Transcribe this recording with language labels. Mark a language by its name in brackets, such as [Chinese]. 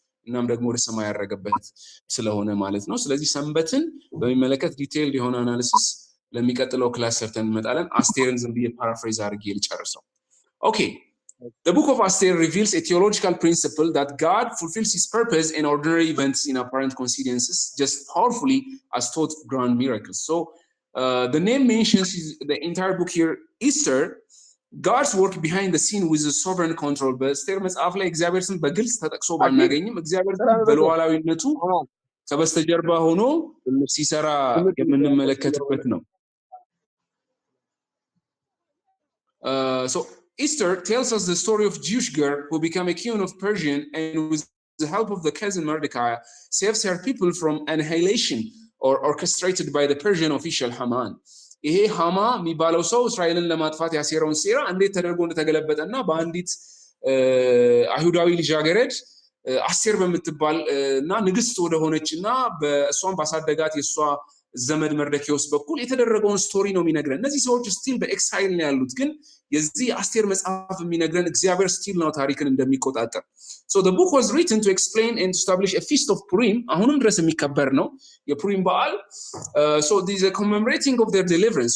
[Amharic] እናም ደግሞ ወደ ሰማይ ያረገበት ስለሆነ ማለት ነው። ስለዚህ ሰንበትን በሚመለከት ዲቴይል የሆነ አናሊሲስ ለሚቀጥለው ክላስ ሰርተን እንመጣለን። አስቴርን ዝም ብዬ ፓራፍሬዝ አድርጌ ልጨርሰው። [English] Okay, the book of Esther reveals a theological principle that God fulfills his purpose in ordinary events in apparent coincidences just powerfully as taught grand miracles. So the name mentions the entire book here, Esther, God's work behind the scene with the sovereign control. [Amharic] በእስቴር መጽሐፍ ላይ እግዚአብሔር ስም በግልጽ ተጠቅሶ ባናገኝም እግዚአብሔር በሉዓላዊነቱ ከበስተጀርባ ሆኖ ሲሰራ የምንመለከትበት ነው። [English] So Esther tells us the story of Jewish girl who became a queen of Persia and with the help of the cousin Mordecai saves her people from annihilation or orchestrated by the Persian official Haman. [Amharic] ይሄ ሃማ የሚባለው ሰው እስራኤልን ለማጥፋት ያሴረውን ሴራ እንዴት ተደርጎ እንደተገለበጠና በአንዲት አይሁዳዊ ልጃገረድ አስቴር በምትባል እና ንግስት ወደ ሆነችና በእሷን ባሳደጋት የሷ ዘመድ መርደኪዮስ በኩል የተደረገውን ስቶሪ ነው የሚነግረን። እነዚህ ሰዎች ስቲል በኤክሳይል ነው ያሉት፣ ግን የዚህ አስቴር መጽሐፍ የሚነግረን እግዚአብሔር ስቲል ነው ታሪክን እንደሚቆጣጠር። [English] So the book was written to explain and to establish a feast of Purim. [Amharic] አሁንም ድረስ የሚከበር ነው የፑሪም በዓል። [English] So this is a commemorating of their deliverance.